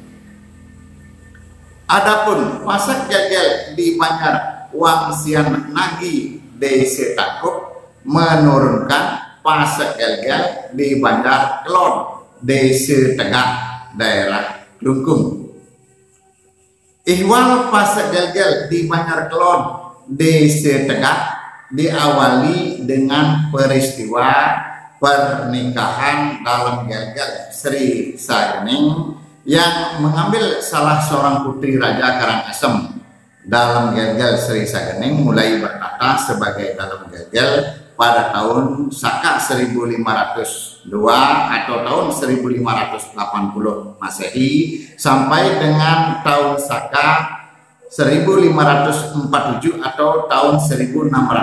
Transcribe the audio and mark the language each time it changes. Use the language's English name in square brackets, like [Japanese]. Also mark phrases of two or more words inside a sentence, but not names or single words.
[Indonesian] Adapun Pasak Gel-Gel di Banjar Wangsian Nagi Desa Tangkup menurunkan Pasak Gel-Gel di Banjar Kelon Desa Tegak, daerah Klungkung. Ihwal Pasak Gel-Gel di Banjar Kelon Desa Tegak diawali dengan peristiwa pernikahan dalam Gel-Gel Sri Sagening yang mengambil salah seorang putri Raja Karangasem. Dalam Gel-Gel Sri Sagening mulai bertata sebagai dalam Gel-Gel pada tahun Saka 1502 atau tahun 1580 Masehi sampai dengan tahun Saka 1547 atau tahun 1625